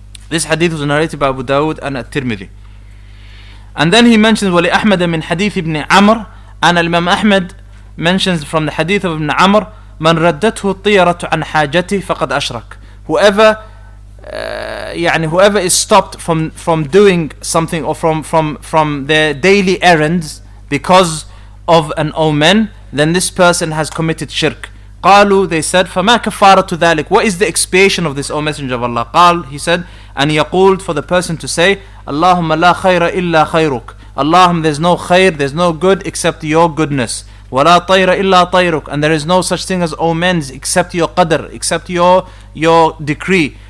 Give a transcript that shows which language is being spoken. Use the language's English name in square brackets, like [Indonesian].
[English] This hadith was narrated by Abu Dawud and At-Tirmidhi. And then he mentions [Arabic] وَلِأَحْمَدَ مِنْ حَدِيثِ [English] ibn Amr, and Imam Ahmad mentions from the hadith of Ibn Amr, [Arabic] مَنْ رَدَّتْهُ الطِّيَرَةُ عَنْ حَاجَتِهِ فَقَدْ أَشْرَكَ. [English] Whoever is stopped from doing something, or from their daily errands because of an omen, then this person has committed shirk. [Arabic] قالوا, [English] they said, [Arabic] فما كفارة ذلك. [English] What is the expiation of this, O Messenger of Allah? قال, he said, and يقول, for the person to say, [Arabic] اللهم لا خير إلا خيرك. [English] Allahumma, there's no khair, there's no good except your goodness. [Arabic] ولا طير إلا طيرك. [English] And there is no such thing as omens except your qadr, except your decree.